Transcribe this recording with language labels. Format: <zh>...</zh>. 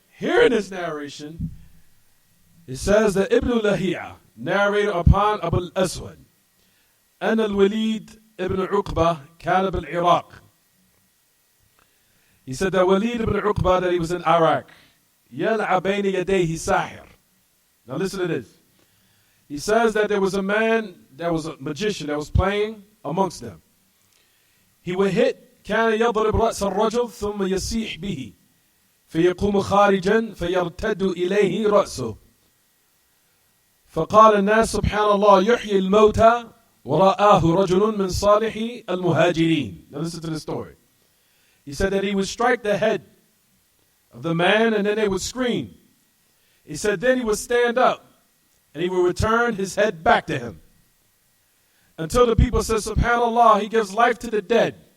<en>Here in this narration, it says that Ibn Lahi'a narrated upon Abu al-Aswad</en> <ar>أن الوليد</ar> <en>ibn Uqba</en> <ar>كان بالعراق.</ar> <en>He said that Walid ibn Uqba, that he was in Iraq.</en> <ar>يلعب بين يديه ساحر.</ar> <en>Now listen to this. He says that there was a man, that was a magician that was playing amongst them. He would hit</en> <ar>كان يضرب رأس الرجل ثم يسيح به فيقوم خارجا فيرتد إليه رأسه. فقال الناس سبحان الله يحيي الموتى ورآه رجل من صالح المهاجرين.</ar> <en>Now listen to the story. He said that he would strike the head of the man and then they would scream. He said then he would stand up and he would return his head back to him. Until the people said, SubhanAllah, he gives life to the dead.</en>